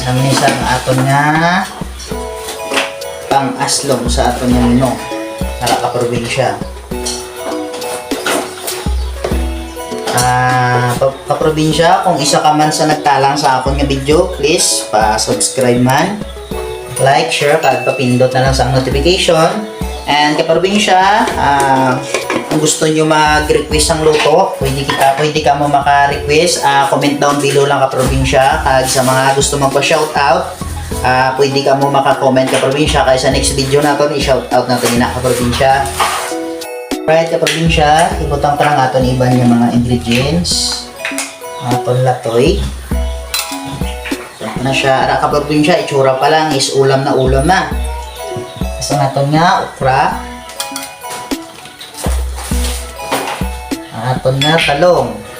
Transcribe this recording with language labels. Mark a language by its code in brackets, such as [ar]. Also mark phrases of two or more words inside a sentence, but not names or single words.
[hil] Ang isang aton nga pang-aslong sa aton nga menu para ka probinsya. Ka-probinsya, kung isa ka man sa nagtalang sa akon nga video, please pa-subscribe man, [en] like, share, [hil] kag papindot na lang sa notification. And ka-probinsya, kung gusto nyo mag-request ang luto, pwede ka mo maka-request. [en] Comment down below [hil] lang ka probinsya. Kag sa mga gusto magpa-shoutout, pwede ka mo maka-comment ka probinsya. [tl] Kaya sa [en] next video [tl] natin, i-shoutout natin na ka probinsya. [hil] Right ka probinsya, ibutang pa lang aton iban yung mga ingredients. Aton latoy. Na siya, ara ka probinsya, itsura pa lang is ulam na. Kasi aton nga okra. Aton nga talong.